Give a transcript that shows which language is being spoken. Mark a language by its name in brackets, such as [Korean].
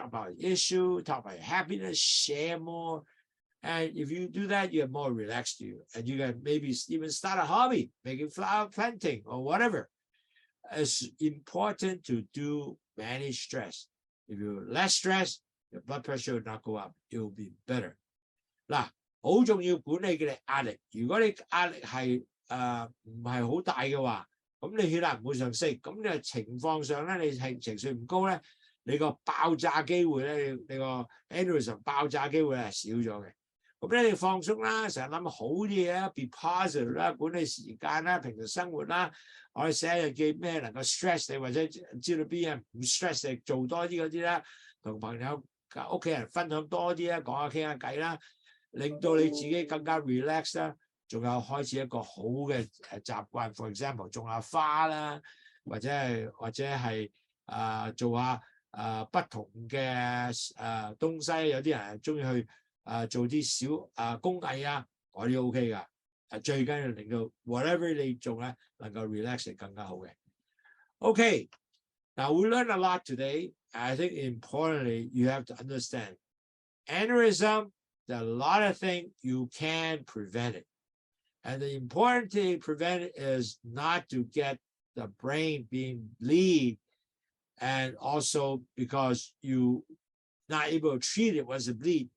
[English] Talk about issue, talk about your happiness, share more. And if you do that, you're more relaxed you, and you can maybe even start a hobby, making flower planting or whatever. It's important to manage stress. If you're less stressed, your blood pressure will not go up. It will be better. [Cantonese] 嗱，好重要管理嘅壓力。如果你壓力係唔係好大嘅話，咁你血壓唔會上升。咁你情況上咧，你係情緒唔高咧，你個爆炸機會咧，你個 aneurysm 爆炸機會係少咗嘅。咁咧你放鬆啦，成日諗好啲嘢啊 ， [English] be positive [Cantonese] 啦，管理時間啦，平時生活啦，我哋寫日記咩能夠 stress 你，或者知道邊嘢唔 stress 你，做多啲嗰啲啦，同朋友屋企人分享多啲啦，講下傾下偈啦。令到你自己更加 relax 啦，仲有開始一個好嘅習慣 ， [English] for example [Cantonese] 種下花啦，或者係做下不同嘅東西，有啲人係中意去做啲小工藝啊，嗰啲 OK 噶。最緊要令到 whatever 你做咧能夠 relax 更加好嘅。 [English] Okay, now we learned a lot today. I think importantly you have to understand aneurysm. There are a lot of things you can prevent it. And the important thing to prevent it is not to get the brain being bleed, and also because you not able to treat it once it bleeds.